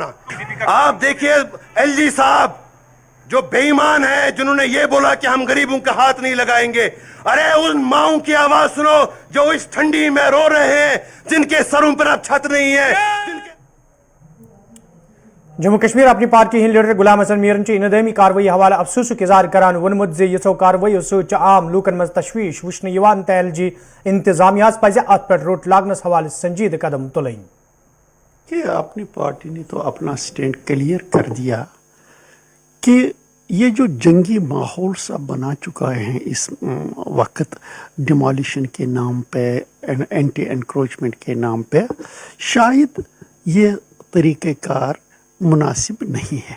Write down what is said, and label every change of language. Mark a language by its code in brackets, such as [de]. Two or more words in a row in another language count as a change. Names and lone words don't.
[hi] आप देखिए एलजी साहब जो बेईमान है, जिन्होंने ये बोला कि हम गरीबों का हाथ नहीं लगाएंगे। अरे उन माओं की आवाज सुनो जो इस ठंडी में रो रहे हैं, जिनके सरों पर अब छत नहीं है। [ks] जम्मू कश्मीर अपनी पार्टी हिंद लीडर गुलाम हसन मीरन इंतजामी कार्रवाई हवाले अफसोस इजहार करान वोनमुत जो कार्रवाई सत आम लूकन मज तशवीश वुचन एलजी इंतजामिया पज अत पे रोट लागनस हवाले संजीद कदम तुलन। [hi] कि अपनी पार्टी ने तो अपना स्टैंड क्लियर कर दिया कि ये जो जंगी माहौल सा बना चुका है इस वक्त डिमोलिशन के नाम पे, एंटी एनक्रोचमेंट के नाम पे, शायद ये तरीक़ेकार मुनासिब नहीं है।